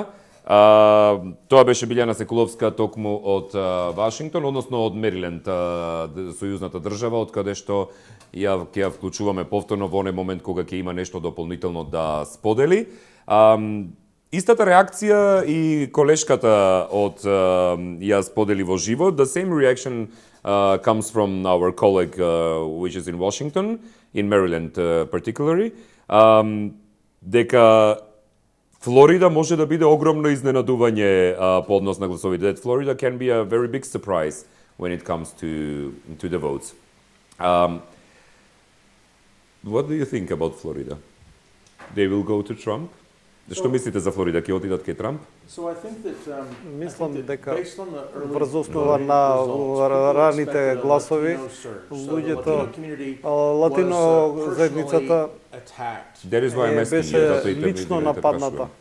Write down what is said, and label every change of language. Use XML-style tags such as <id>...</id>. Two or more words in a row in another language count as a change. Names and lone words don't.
<mk>Тоа беше Билјана Секуловска токму од Вашингтон, односно од Мериленд, сојузната држава, од каде што ќе ја вклучуваме повторно во оној момент кога ќе има нешто дополнително да сподели. Истата реакција и колешката од ја сподели во живо.</mk> <en>The same reaction comes from our colleague, which is in Washington, in Maryland particularly,</en> <mk>дека Флорида може да биде огромно изненадување по однос на гласовите.</mk> <en>That Florida can be a very big surprise when it comes to the votes. What do you think about Florida? They will go to Trump?</en> <mk>Што мислите за Флорида? Ќе отидат кај Трамп? Мислам дека врз основа на раните гласови, луѓето, латино заедницата беше лично нападната.</mk>